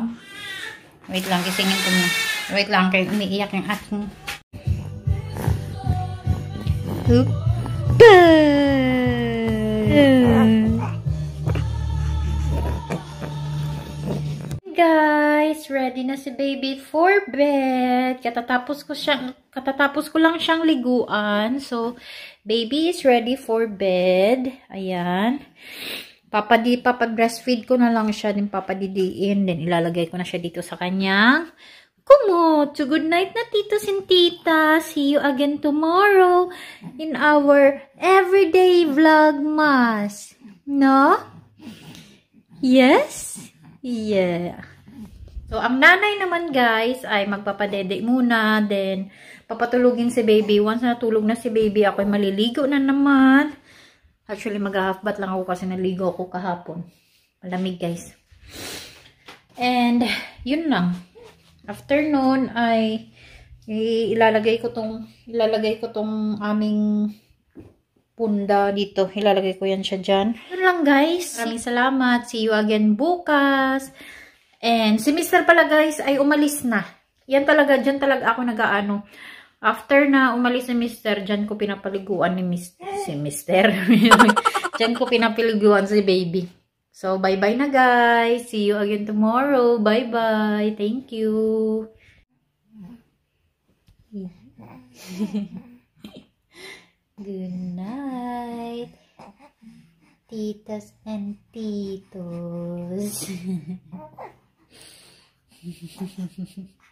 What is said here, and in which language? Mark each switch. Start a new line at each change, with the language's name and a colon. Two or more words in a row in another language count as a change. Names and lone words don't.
Filipino: Wait lang, kisingin ko na. Wait lang, kaya umiiyak yung aking guys, ready na si baby for bed. Katatapos ko lang siyang liguan.
English: So, baby is ready for bed.
Filipino: Ayan. Papag-breastfeed ko na lang siya, din papadidiin, then ilalagay ko na siya dito sa kanyang kumot.
English: So, good night na titos and titas. See you again tomorrow in our everyday vlogmas. No? Yes? Yeah. So,
Filipino: ang nanay naman guys ay magpapadede muna. Then, papatulugin si baby. Once natulog na si baby, ako ay maliligo na naman. Actually, mag-
English: half bath
Filipino: lang ako kasi naligo ako kahapon. Malamig guys. And, yun lang. After nun ay ilalagay ko tong aming punda dito. Ilalagay ko yan siya dyan. Yun lang guys. Maraming salamat.
English: See you again bukas.
Filipino: And si Mr. pala guys ay umalis na. Yan talaga, dyan talaga ako nag-aano. After na umalis si Mr., dyan ko pinapaliguan si Mr. Dyan ko pinapaliguan si baby.
English: So, bye-bye na guys. See you again tomorrow. Bye-bye. Thank you. Good night, titas and titos.